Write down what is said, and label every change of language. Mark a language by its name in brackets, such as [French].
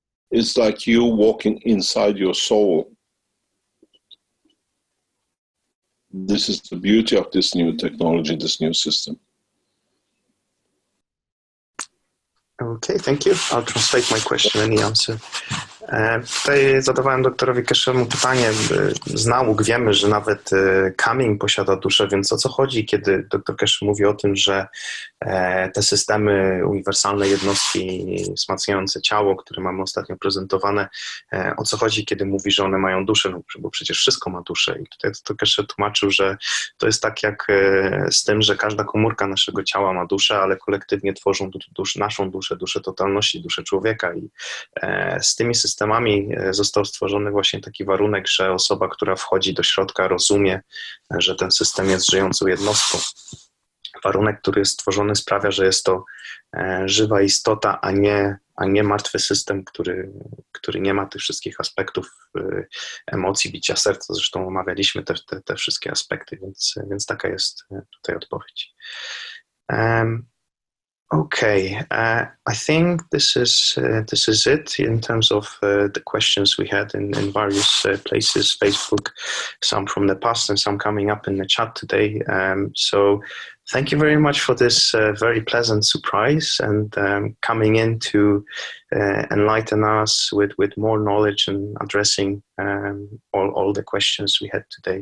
[English] It's like you walking inside your soul. This is the beauty of this new technology, this new system. Okay, thank you. I'll translate my question and the answer. [Polish] Tutaj zadawałem doktorowi Keszemu pytanie. Z nauk wiemy, że nawet kamień posiada duszę, więc o co chodzi, kiedy dr Keshe mówi o tym, że te systemy, uniwersalne jednostki wzmacniające ciało, które mamy ostatnio prezentowane, o co chodzi, kiedy mówi, że one mają duszę, no, bo przecież wszystko ma duszę. I tutaj dr Keshe tłumaczył, że to jest tak jak z tym, że każda komórka naszego ciała ma duszę, ale kolektywnie tworzą naszą duszę totalności, duszę człowieka. I z tymi systemami został stworzony właśnie taki warunek, że osoba, która wchodzi do środka, rozumie, że ten system jest żyjącą jednostką. Warunek, który jest stworzony, sprawia, że jest to żywa istota, a nie martwy system, który nie ma tych wszystkich aspektów emocji, bicia serca. Zresztą omawialiśmy te wszystkie aspekty, więc taka jest tutaj odpowiedź. [English] Okay, I think this is it in terms of the questions we had in various places, Facebook, some from the past and some coming up in the chat today. So thank you very much for this very pleasant surprise and coming in to enlighten us with more knowledge and addressing all the questions we had today.